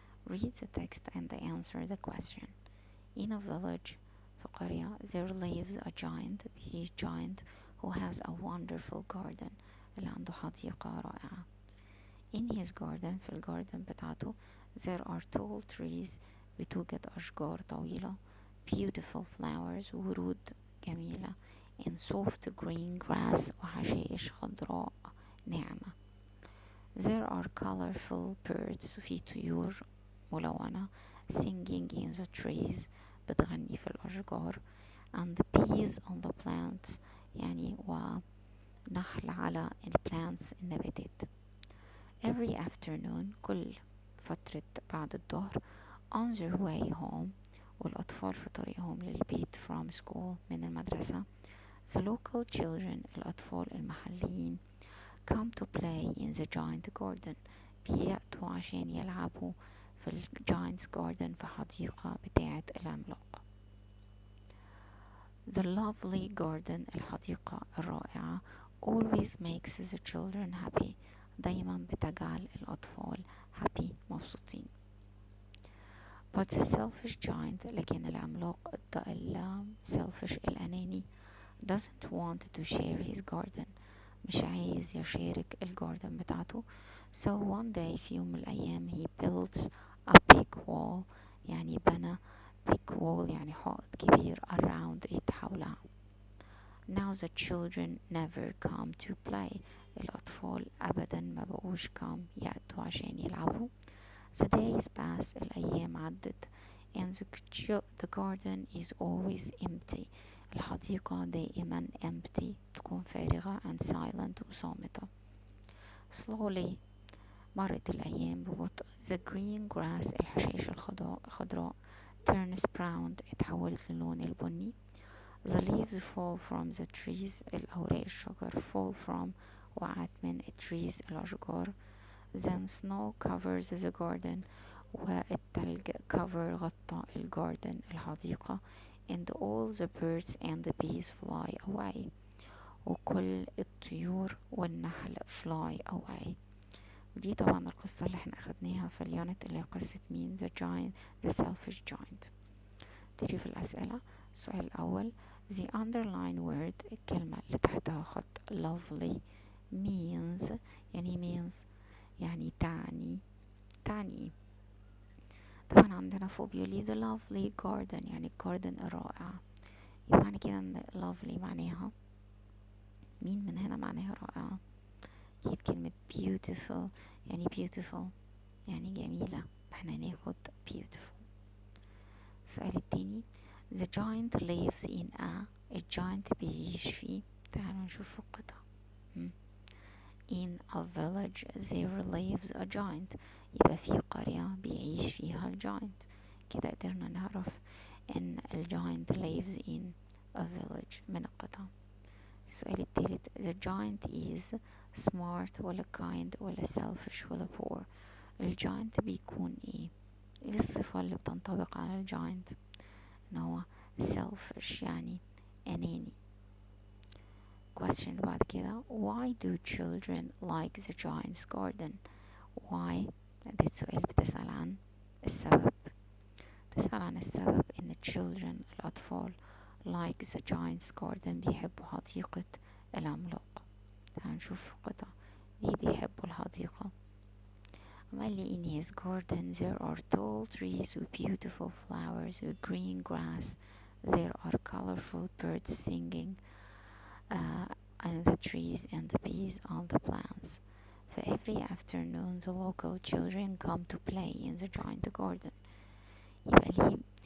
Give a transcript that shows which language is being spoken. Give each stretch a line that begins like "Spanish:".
English: Read the text and answer the question. In a village،
Arabic: في قرية،
English: there lives a giant. He is giant who has a wonderful garden.
Arabic: اللي عنده حديقة رائعة.
English: In his garden،
Arabic: في الجاردن بتاعته،
English: there are tall trees.
Arabic: بتوجد أشجار طويلة.
English: Beautiful flowers،
Arabic: ورود جميلة.
English: In soft green grass،
Arabic: وحشائش خضراء ناعمة.
English: There are colorful birds،
Arabic: في طيور ملونة.
English: Singing in the trees،
Arabic: بتغني في الأشجار.
English: And bees on the plants،
Arabic: يعني ونحل على
English: plants،
Arabic: النباتات.
English: Every afternoon،
Arabic: كل فترة بعد الظهر.
English: On their way home،
Arabic: والأطفال في طريقهم للبيت
English: from school،
Arabic: من المدرسة.
English: The local children،
Arabic: الأطفال المحليين.
English: Come to play in the giant garden،
Arabic: بيأتوا عشان يلعبوا في
English: giant's garden،
Arabic: في حديقة بتاعة العملاق.
English: The lovely garden،
Arabic: الحديقة الرائعة.
English: Always makes the children happy،
Arabic: دايما بتجعل الأطفال
English: happy،
Arabic: مبسوطين.
English: But the selfish giant،
Arabic: لكن العملاق
English: selfish
Arabic: الأناني،
English: doesn't want to share his garden،
Arabic: مش عايز يشارك الجاردن بتاعته.
English: So one day،
Arabic: في يوم من الأيام،
English: he builds a big wall،
Arabic: يعني بنى
English: big wall،
Arabic: يعني حائط كبير
English: around it،
Arabic: حولها.
English: Now the children never come to play،
Arabic: الأطفال أبدا ما بقوش يأتوا عشان يلعبوا.
English: The days pass،
Arabic: الأيام عدت.
English: And the garden is always empty،
Arabic: الحديقة دائما
English: empty،
Arabic: تكون فارغة
English: and silent،
Arabic: وصامتة. Slowly، مرت الأيام ببطء.
English: The green grass،
Arabic: الحشائش الخضراء
English: turns brown،
Arabic: اتحولت للون البني.
English: The leaves fall from the trees،
Arabic: الأوراق الشجر
English: fall from،
Arabic: وقعت من
English: trees،
Arabic: الأشجار.
English: Then snow covers the garden،
Arabic: والتلج غطى الجاردن، الحديقة.
English: And all the birds and the bees fly away،
Arabic: وكل الطيور والنحل
English: fly away.
Arabic: ودي طبعا القصة اللي احنا اخدناها في اليونت، اللي هي قصة مين؟
English: the giant، the selfish giant.
Arabic: تيجي في الأسئلة. السؤال الأول،
English: the underline word،
Arabic: الكلمة اللي تحتها خط
English: lovely means،
Arabic: يعني means يعني تعني. طبعا عندنا فوق بيقولي
English: the lovely garden،
Arabic: يعني الجاردن الرائع. يبقى معنى كده ان lovely معناها مين من هنا؟ معناها رائعة. أكيد كلمة beautiful، يعني beautiful يعني جميلة، احنا هناخد beautiful. السؤال التاني،
English: the giant lives in
Arabic: الجاينت بيعيش في، تعالوا نشوف القطع.
English: In a village there lives a giant،
Arabic: يبقى في قرية بيعيش فيها الجاينت. كده قدرنا نعرف ان الجاينت
English: lives in a village
Arabic: من القطع. السؤال الثالث،
English: the giant is smart
Arabic: ولا kind ولا selfish ولا poor؟ الجاينت بيكون ايه الصفة اللي بتنطبق على الجاينت؟ ان هو selfish، يعني اناني.
English: question
Arabic: اللي بعد كده،
English: why do children like the giant's garden؟ why
Arabic: ده السؤال بتسأل عن السبب. بتسأل عن السبب ان children الأطفال
English: like the giant's garden
Arabic: بيحبوا حديقة العملاق. هنشوف قطع ليه بيحبوا الحديقة. قال لي
English: in his garden there are tall trees with beautiful flowers with green grass. There are colorful birds singing and the trees and the bees on the plants. For every afternoon the local children come to play in the giant garden.
Arabic: يبقى ليه